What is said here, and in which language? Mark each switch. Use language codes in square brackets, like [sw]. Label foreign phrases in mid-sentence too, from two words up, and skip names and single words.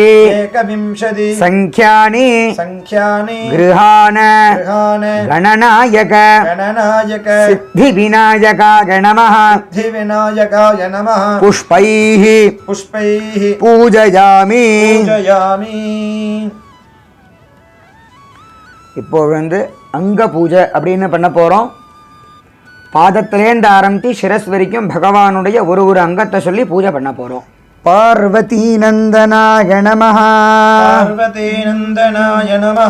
[sa] एकविंशति संख्यानि संख्यानि गृहान् गृहान् गणनायक गणनायक सिद्धिविनायकाय नमः सिद्धिविनायकाय नमः पुष्पैः पुष्पैः पूजयामि पूजयामि [ta] இப்போ வந்து அங்க பூஜை அப்படின்னு பண்ண போறோம். பாதத்திலேந்து ஆரம்பித்து சிரஸ் வரைக்கும் பகவானுடைய ஒரு ஒரு அங்கத்தை சொல்லி பூஜை பண்ண போறோம். [sa] पार्वती नन्दनाय नमः पार्वती नन्दनाय नमः